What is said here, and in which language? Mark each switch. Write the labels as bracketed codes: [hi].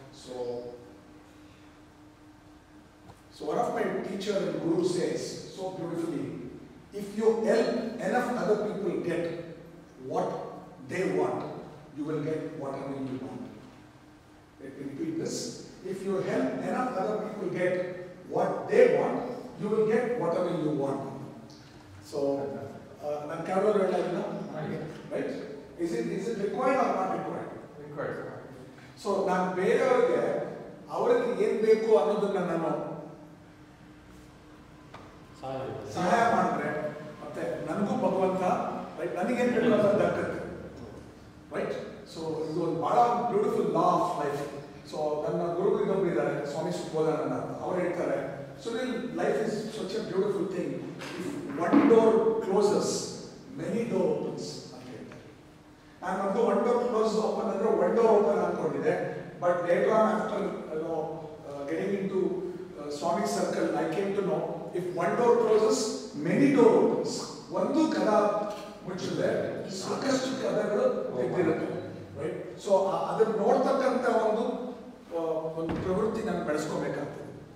[en] So one of my teacher and guru says so beautifully, if you help enough other people get what they want, you will get whatever you want. Let me repeat this. If you help enough other people get what they want, you will get whatever you want. [kn] So, ನಾನು ಕೇಳೋದು ಹೇಳಿಲ್ಲ, right? [en] Is it required or not required? Required. [kn] So, ನಾನು ಬೇರೆಯವರಿಗೆ ಅವರಿಗೆ ಏನು ಬೇಕು ಅನ್ನೋದನ್ನ ನಾನು ಸಹಾಯ ಮಾಡಿದ್ರೆ ಮತ್ತೆ ನನಗೂ ಭಗವಂತ ರೈಟ್ ನನಗೇನು ಬೇಕು ಅನ್ನೋದು ದಕ್ಕತ್ತೆ, ರೈಟ್? ಸೊ ಇದು ಒಂದು ಬಹಳ [en] Beautiful law of life. [kn] So ನನ್ನ ಗುರುಗಳು ಇನ್ನೊಬ್ರು ಇದ್ದಾರೆ, ಸ್ವಾಮಿ ಸುಬೋಧಾನಂದ. ಅವ್ರು ಹೇಳ್ತಾರೆ, [en] Sunil, life is such a beautiful thing. If one door closes, many door opens [kn] ಅಂತ ಹೇಳ್ತಾರೆ. ನಾನು ಒಂದು one door close open ಅಂದ್ರೆ one door open ಅನ್ಕೊಂಡಿದ್ದೆ, [en] but later on after getting into Swami circle, I came to know if one door closes, many door opens. [kn] ಒಂದು ಕದ ಮುಚ್ಚಿದೆ, ಸಾಕಷ್ಟು ಕದಗಳು ತೆಗೆದಿರುತ್ತೆ, ರೈಟ್? ಸೊ ಅದನ್ನ ನೋಡ್ತಕ್ಕಂಥ ಒಂದು ಪ್ರವೃತ್ತಿ ನಾನು ಬೆಳೆಸ್ಕೋಬೇಕಾಗ್ತದೆ.